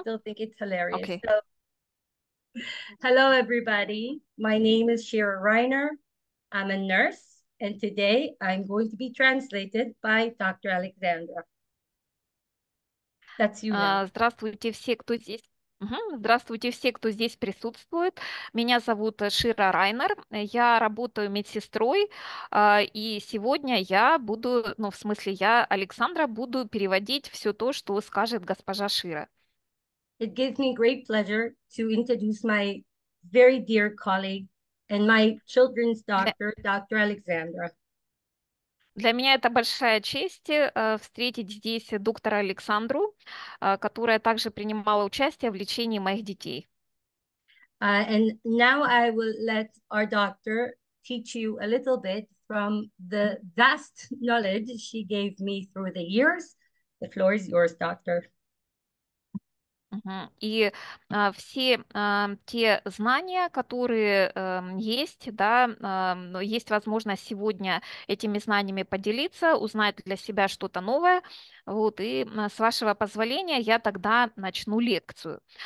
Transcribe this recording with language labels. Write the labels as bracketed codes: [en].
[en] still think it's hilarious. Okay. So, hello, everybody. My name is Shira Reiner. I'm a nurse, and today I'm going to be translated by Dr. Alexandra. That's you now. [ru] Здравствуйте все, кто здесь. Здравствуйте все, кто здесь присутствует. Меня зовут Шира Райнер. Я работаю медсестрой, и сегодня я буду, ну, в смысле, я, Александра, буду переводить все то, что скажет госпожа Шира. [en] It gives me great pleasure to introduce my very dear colleague and my children's [ru] Для, [en] doctor, Dr. Alexandra. [ru] для меня это большая честь встретить здесь доктора Александру, которая также принимала участие в лечении моих детей. [en] And now I will let our doctor teach you a little bit from the vast knowledge she gave me through the years. The floor is yours, doctor. Мгм. [ru] И все те знания, которые есть, да, но есть возможность сегодня этими знаниями поделиться, узнать для себя что-то новое. Вот, и с вашего позволения я тогда начну лекцию.